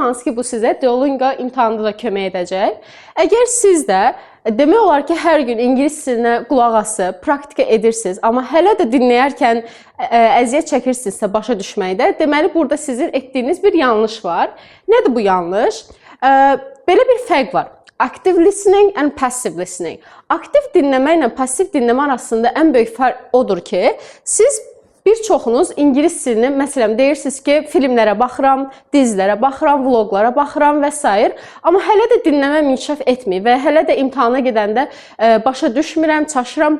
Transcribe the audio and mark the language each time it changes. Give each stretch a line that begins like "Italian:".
Azerbaijani: Hansı ki, bu sizə Duolingo imtahanında da kömək edəcək. Əgər siz də demək olar ki, hər gün ingilis dilinə qulaq asıb, praktika edirsiniz, amma hələ də dinləyərkən əziyyət çəkirsinizsə başa düşməkdə, deməli burada sizin etdiyiniz bir yanlış var. Nədir bu yanlış? Belə bir fərq var.
English: Active listening and passive listening.
Azerbaijani: Aktiv dinləmə ilə passiv dinləmə arasında ən böyük fərq odur ki, siz bir çoxunuz ingilis dilini, məsələn, deyirsiniz ki, filmlərə baxıram, dizilərə baxıram, vloqlara baxıram və s. Amma hələ də dinləməm inkişaf etmir və hələ də imtahana gedəndə başa düşmürəm, çaşıram.